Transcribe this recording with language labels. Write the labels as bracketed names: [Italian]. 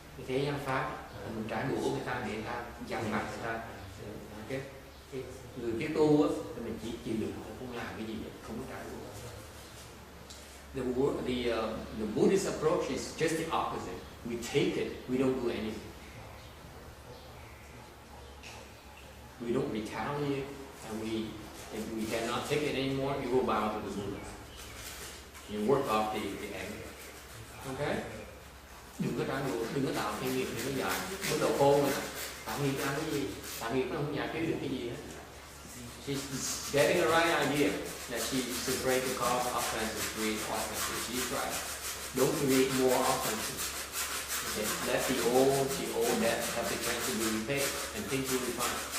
[Vietnamese] Thế gian pháp mình trả đũa người ta để người ta giằng mặt người ta. Okay? Người biết tu á, mình chỉ chịu đựng, không làm cái gì vậy, không có trả đũa. [English] The Buddhist approach is just the opposite. We take it, we don't do anything. We don't retaliate, and if we cannot take it anymore, you go bow to the Buddha. You work off the anger. Okay? [Vietnamese] Đừng có trả đũa, đừng có tạo kinh nghiệm, đừng có giải. Bắt đầu khôn rồi, tạo nghiệp ăn cái gì? Tạo nghiệp nó không giải quyết được cái gì hết. [English] She's getting the right idea that she's to break the cause of offenses, create offenses. She's right. Don't create more offenses. Okay? Let the old debt have the chance to be repaid, and things will be fine.